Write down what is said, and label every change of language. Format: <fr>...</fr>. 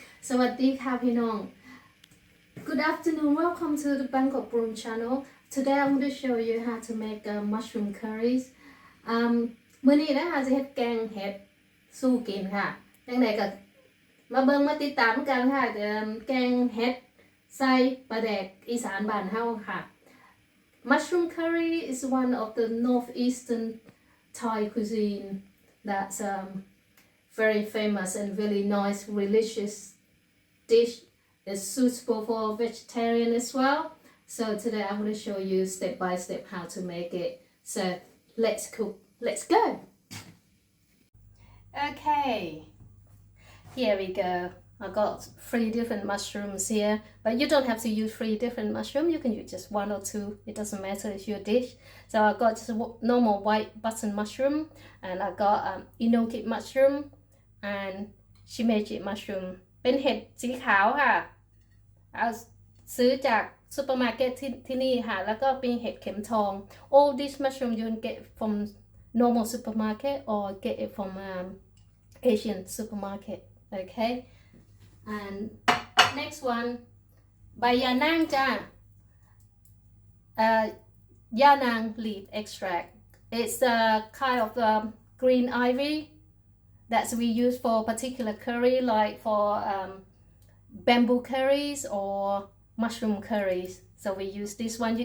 <th>สวัสดีค่ะพี่น้อง</th> <en>Good afternoon, welcome to the Bangkok Room channel. Today I'm going to show you how to make mushroom curries.</en> <th>มื้อนี้นะคะจะเฮ็ดแกงเห็ดสู้กินค่ะจังไดก็มาเบิ่งมาติดตามกันค่ะแกงเห็ดใส่ปลาแดกอีสานบ้านเฮาค่ะ</th> <en>Mushroom curry is one of the northeastern Thai cuisine that's very famous and really nice, delicious dish. Is suitable for vegetarian as well. So today I'm going to show you step by step how to make it. So let's cook. Let's go. Okay, here we go. I got 3 different mushrooms here, but you don't have to use 3 different mushrooms. You can use just 1 or 2. It doesn't matter, it's your dish. So I got just a normal white button mushroom, and I got enoki mushroom and shimeji mushroom.</en> <th>เป็นเห็ดสีขาวค่ะเอาซื้อจากซูเปอร์มาร์เก็ตที่นี่ค่ะแล้วก็เป็นเห็ดเข็มทอง</th> <en>All these mushroom you can get from normal supermarket or get it from Asian supermarket. Okay, and next one</en> <th>ใบยานางจ้า</th> <en>Yanang leaf extract. It's a kind of green ivy that we use for particular curry, like for bamboo curries or mushroom curries. So we use this one.</en>